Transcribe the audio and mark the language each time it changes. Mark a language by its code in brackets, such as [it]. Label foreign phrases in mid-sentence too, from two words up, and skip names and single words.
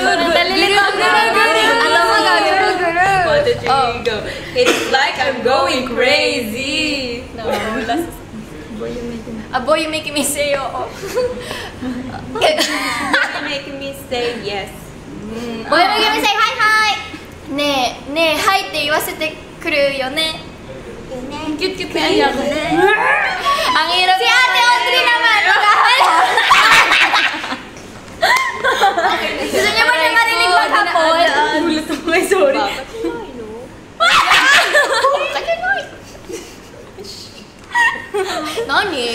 [tl] Nalilito. [ja] 頭がぐるぐる. [en] 1, 2, 3, go. It's like I'm going crazy. Boy, you make me say oo. You're making me say yes. Boy, mag me say hi, hi. [ja] ねえ、はいって言わせてくるよね。キュッキュッキュッ。 [tl] Ang hirap. Si Ate Audrey naman. Gusto niya ba na marinig maghapon? Gulat ako, may sorry. [ja] Nani?